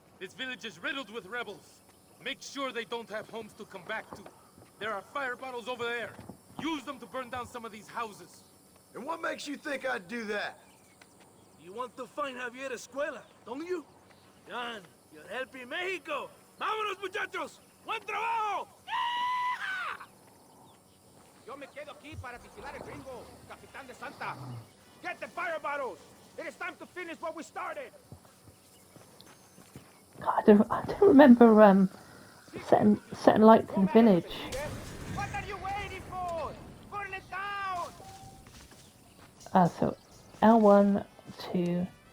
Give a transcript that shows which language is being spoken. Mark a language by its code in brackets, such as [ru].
[en] This village is riddled with rebels. Make sure they don't have homes to come back to. There are fire bottles over there. Use them to burn down some of these houses. And what makes you think I'd do that? You want to find Javier Escuella, don't you? John, you're helping Mexico. [es] ¡Vámonos, muchachos! ¡Buen trabajo! Yo me quedo aquí para vigilar el gringo, Capitán De Santa. [en] Get the fire bottles! It is time to finish what we started! God, I don't remember setting light in the village. What are you waiting for? Burn it down! So L1 to...